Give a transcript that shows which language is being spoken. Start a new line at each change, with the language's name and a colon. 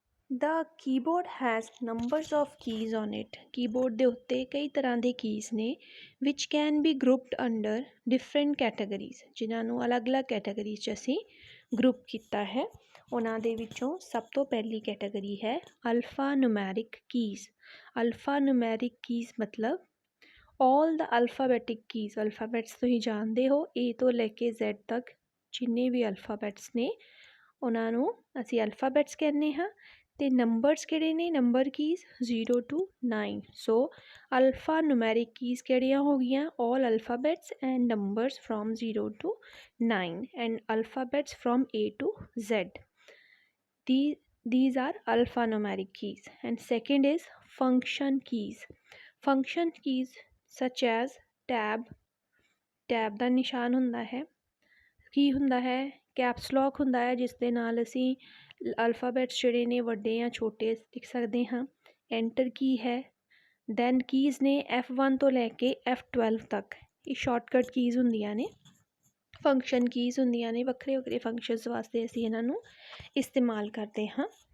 English: The keyboard has numbers of keys on it.
Punjabi: Keyboard ਦੇ ਉੱਤੇ ਕਈ ਤਰ੍ਹਾਂ ਦੇ ਕੀਜ਼ ਨੇ
English: which can be grouped under different categories,
Punjabi: ਜਿਨ੍ਹਾਂ ਨੂੰ ਅਲੱਗ-ਅਲੱਗ ਕੈਟਾਗਰੀਜ਼ 'ਚ ਅਸੀਂ ਗਰੁੱਪ ਕੀਤਾ ਹੈ। ਉਹਨਾਂ ਦੇ ਵਿੱਚੋਂ ਸਭ ਤੋਂ ਪਹਿਲੀ ਕੈਟਾਗਰੀ ਹੈ alpha numeric keys.
English: Alpha numeric keys ਮਤਲਬ all the alphabetic keys.
Punjabi: ਅਲਫਾਬੈਟਸ ਤੁਸੀਂ ਜਾਣਦੇ ਹੋ, A ਤੋਂ ਲੈ ਕੇ Z ਤੱਕ ਜਿੰਨੇ ਵੀ ਅਲਫਾਬੈਟਸ ਨੇ ਉਹਨਾਂ ਨੂੰ ਅਸੀਂ ਅਲਫਾਬੈਟਸ ਕਹਿੰਦੇ ਹਾਂ। ਅਤੇ ਨੰਬਰਸ ਕਿਹੜੇ ਨੇ? Number keys 0 to 9।
English: so alpha numeric keys
Punjabi: ਕਿਹੜੀਆਂ ਹੋ ਗਈਆਂ?
English: All alphabets and numbers from 0 to 9 and alphabets from A to Z। These are alphanumeric keys. And second is function keys. Function keys such as tab
Punjabi: ਦਾ ਨਿਸ਼ਾਨ ਹੁੰਦਾ ਹੈ। ਕੀ ਹੁੰਦਾ ਹੈ? Caps lock ਹੁੰਦਾ ਹੈ, ਜਿਸ ਦੇ ਨਾਲ ਅਸੀਂ ਅਲਫਾਬੈਟਸ ਜਿਹੜੇ ਨੇ ਵੱਡੇ ਜਾਂ ਛੋਟੇ ਲਿਖ ਸਕਦੇ ਹਾਂ। ਐਂਟਰ ਕੀ ਹੈ। ਦੈਨ ਕੀਜ਼ ਨੇ F1 ਤੋਂ ਲੈ ਕੇ F12 ਤੱਕ, ਇਹ ਸ਼ਾਰਟਕਟ ਕੀਜ਼ ਹੁੰਦੀਆਂ ਨੇ। ਫੰਕਸ਼ਨ ਕੀਜ਼ ਹੁੰਦੀਆਂ ਨੇ, ਵੱਖਰੇ ਫੰਕਸ਼ਨਸ ਵਾਸਤੇ ਅਸੀਂ ਇਹਨਾਂ ਨੂੰ ਇਸਤੇਮਾਲ ਕਰਦੇ ਹਾਂ।